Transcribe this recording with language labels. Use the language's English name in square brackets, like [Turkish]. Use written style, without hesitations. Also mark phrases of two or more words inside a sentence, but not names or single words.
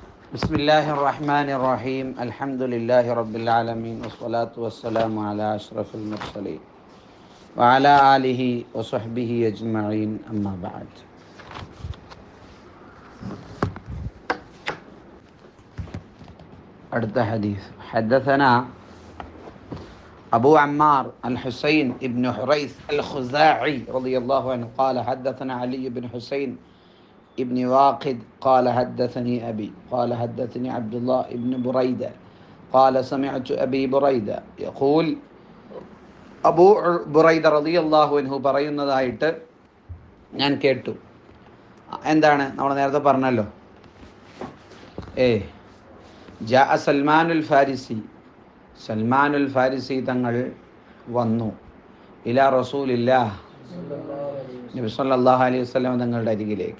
[Arabic] بسم الله الرحمن الرحيم الحمد لله رب العالمين والصلاة والسلام على أشرف المرسلين وعلى آله وصحبه أجمعين أما بعد. [Malayalam] അടുത്ത ഹദീസ് [Arabic] حدثنا أبو عمار الحسين ابن حريث الخزاعي رضي الله عنه قال حدثنا علي بن حسين ابن واقد قال حدثني أبي قال حدثني عبد الله ابن بريدة قال سمعت أبي بريدة يقول [Malayalam] അബൂ ബുറൈദ റളിയല്ലാഹു അൻഹു പറയുന്നതായിട്ട് ഞാൻ കേട്ടു. എന്താണ് നമ്മൾ നേരത്തെ പറഞ്ഞല്ലോ, ജാ സൽമാനുൽ ഫാരിസി തങ്ങൾ വന്നു [Arabic] إلى رسول الله [Malayalam] നബി [Arabic] صلى الله عليه وسلم [Malayalam] തങ്ങളുടെ അരികിലേക്ക്.